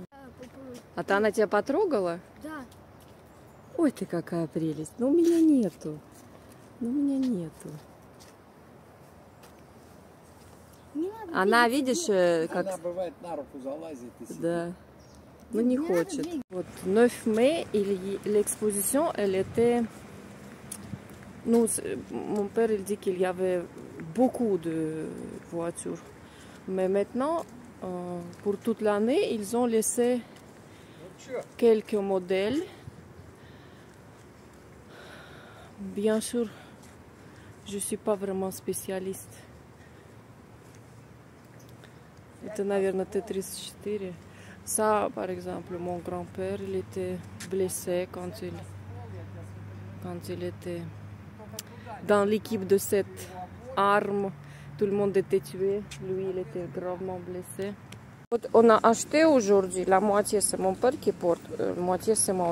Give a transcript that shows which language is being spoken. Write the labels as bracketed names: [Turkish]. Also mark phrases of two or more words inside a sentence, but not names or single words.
[Russian] А то она тебя потрогала? Да. Ой, ты какая прелесть. Но у меня нету. Ну, у меня нету. Не надо Она, двигаться, видишь, как... Она бывает на руку залазит и сидит. Да. но не хочет. Вот [French] 9 mai, l'exposition, elle était... Nous, mon père, il dit qu'il y avait beaucoup de voitures. Mais maintenant, pour toute l'année, ils ont laissé quelques modèles. Bien sûr, je ne suis pas vraiment spécialiste. [Russian] Это, наверное, Т-34. [French] Ça, par exemple, mon grand-père, il était blessé quand il était dans l'équipe de cette arme. Tout le monde était tué. Lui, il était gravement blessé. On a acheté aujourd'hui, la moitié c'est mon père qui porte, la moitié c'est moi.